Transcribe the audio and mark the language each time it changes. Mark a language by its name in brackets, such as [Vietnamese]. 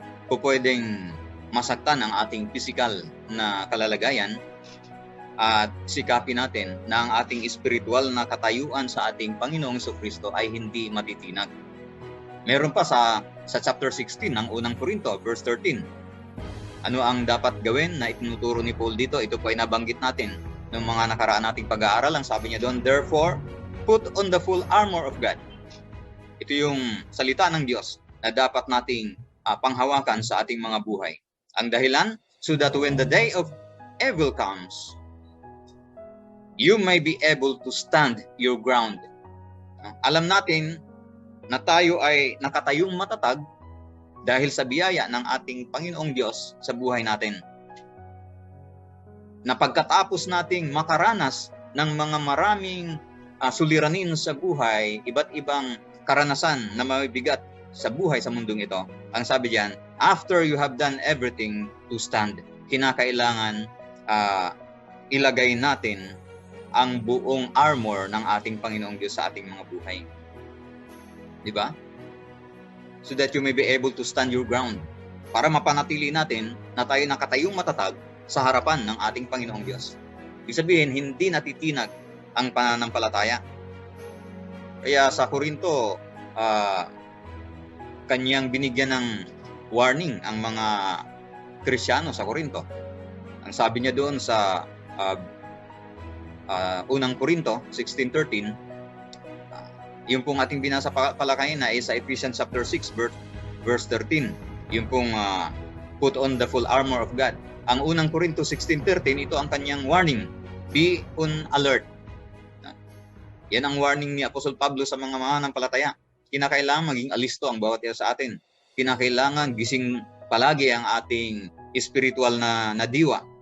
[Filipino] Pwedeng masaktan ang ating physical na kalalagayan at sikapin natin na ang ating spiritual na katayuan sa ating Panginoong Kristo ay hindi matitinag. Meron pa sa chapter 16 ng unang Korinto, verse 13. Ano ang dapat gawin na itinuturo ni Paul dito? Ito po ay nabanggit natin ng mga nakaraan nating pag-aaral. Ang sabi niya doon, [English] therefore, put on the full armor of God. [Filipino] Ito yung salita ng Diyos na dapat nating panghawakan sa ating mga buhay. Ang dahilan, [English] so that when the day of evil comes, you may be able to stand your ground. [Filipino] Alam natin na tayo ay nakatayong matatag dahil sa biyaya ng ating Panginoong Diyos sa buhay natin. Na pagkatapos nating makaranas ng mga maraming suliranin sa buhay, iba't ibang karanasan na mabibigat sa buhay sa mundong ito, ang sabi diyan, [English] after you have done everything to stand, [Filipino] kinakailangan ilagay natin ang buong armor ng ating Panginoong Diyos sa ating mga buhay. Di ba? [English] So that you may be able to stand your ground. [Filipino] Para mapanatili natin na tayo nakatayong matatag sa harapan ng ating Panginoong Diyos. Ibig sabihin, hindi natitinag ang pananampalataya. Kaya sa Korinto, kanyang binigyan ng warning ang mga Kristiyano sa Korinto. Ang sabi niya doon sa unang Korinto 16:13, yung pong ating binasa pala kanina ay sa Ephesians chapter 6 verse 13. Yung pong [English] put on the full armor of God. [Filipino] Ang unang Korinto 16:13, ito ang kanyang warning. [English] Be on alert. [Filipino] Yan ang warning ni Apostol Pablo sa mga mananampalataya. Kinakailangan maging alisto ang bawat isa sa atin. Kinakailangan gising palagi ang ating spiritual na diwa.